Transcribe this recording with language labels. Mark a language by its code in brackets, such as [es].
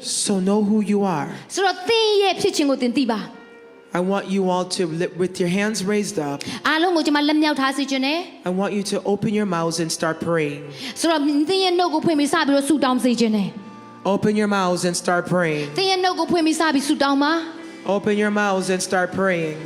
[en] So know who you are. [my] ဆိုတော့သင်ရဲ့ဖြစ်ခြင်းကိုသင်သိပါ [en] I want you all to, with your hands raised up, [my] အားလုံးကိုကျွန်မလက်မြောက်ထားစေခြင်းနဲ့ [en] I want you to open your mouths and start praying. [my] ဆိုတော့သင်ရဲ့နှုတ်ကိုဖွင့်ပြီးစပြီးတော့ဆုတောင်းစေခြင်းနဲ့ [en] Open your mouths and start praying. [my] သင်ရဲ့နှုတ်ကိုဖွင့်ပြီးစပြီးဆုတောင်းပါ [en] Open your mouths and start praying.